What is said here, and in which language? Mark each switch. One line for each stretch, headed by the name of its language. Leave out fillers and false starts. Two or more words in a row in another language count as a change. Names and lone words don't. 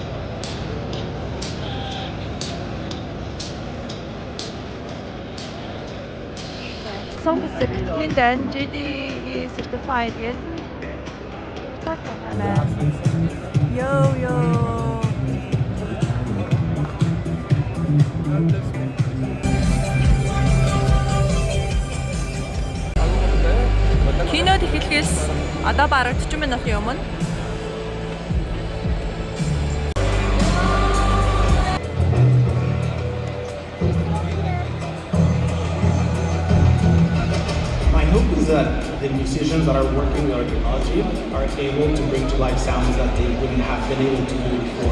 English: Some second and JD is certified, yes? Yo, yo!
Mongolian: Кинод эхлэхээс одоо бараг 40 минутын өмнө
English: My hope is that the musicians that are working with our technology are able to bring to life sounds that they wouldn't have been able to do before.